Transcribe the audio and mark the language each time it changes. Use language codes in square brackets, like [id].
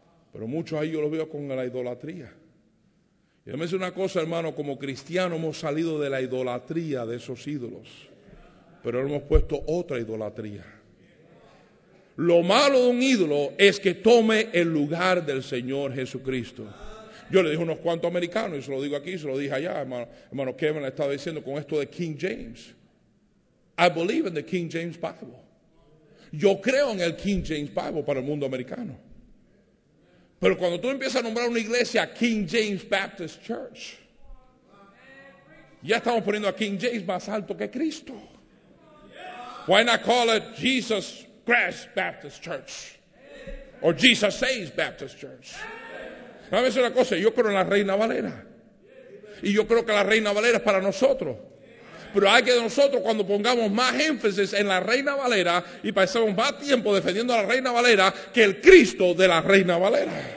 [es] Pero muchos ahí yo los veo con la idolatría. Y me dice una cosa, hermano, como cristiano hemos salido de la idolatría de esos ídolos, pero hemos puesto otra idolatría. Lo malo de un ídolo es que tome el lugar del Señor Jesucristo. Yo le dije a unos cuantos americanos, y se lo digo aquí, se lo dije allá, hermano Kevin le estaba diciendo con esto de King James. [en] I believe in the King James Bible. [es] Yo creo en el King James Bible para el mundo americano. Pero cuando tú empiezas a nombrar una iglesia King James Baptist Church, ya estamos poniendo a King James más alto que Cristo. [en] Why not call it Jesus Christ Baptist Church? O Jesus Saves Baptist Church. [es] A veces una cosa, yo creo en la Reina Valera. Y yo creo que la Reina Valera es para nosotros. Pero hay que nosotros cuando pongamos más énfasis en la Reina Valera y pasemos más tiempo defendiendo a la Reina Valera que el Cristo de la Reina Valera.